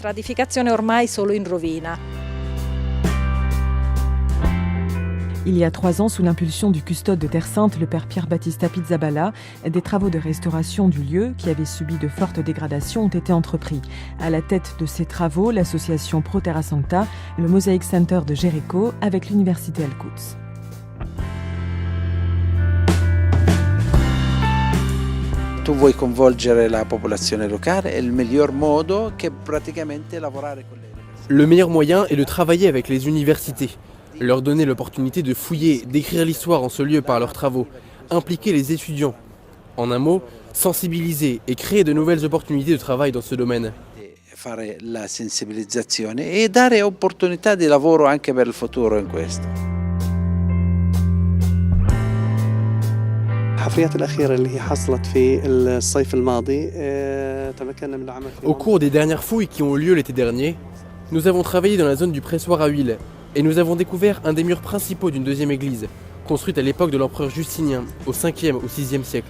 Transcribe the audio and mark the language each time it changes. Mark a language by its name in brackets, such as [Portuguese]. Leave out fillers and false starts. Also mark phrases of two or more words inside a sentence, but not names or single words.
[French] Il y a 3 ans, sous l'impulsion du custode de Terre Sainte, le père Pierre Battista Pizzaballa, des travaux de restauration du lieu, qui avait subi de fortes dégradations, ont été entrepris. À la tête de ces travaux, l'association Pro Terra Sancta, le Mosaic Center de Jéricho, avec l'université Al-Quds. [Italian] Tu vuoi coinvolgere la popolazione locale e il miglior modo che praticamente lavorare con le università. [French] Le meilleur moyen est de travailler avec les universités, leur donner l'opportunité de fouiller, d'écrire l'histoire en ce lieu par leurs travaux, impliquer les étudiants. En un mot, sensibiliser et créer de nouvelles opportunités de travail dans ce domaine. [Italian] Fare la sensibilizzazione e dare opportunità di lavoro anche per il futuro in questo. [French] Au cours des dernières fouilles qui ont eu lieu l'été dernier, nous avons travaillé dans la zone du pressoir à huile et nous avons découvert un des murs principaux d'une deuxième église, construite à l'époque de l'empereur Justinien, au 5e ou 6e siècle.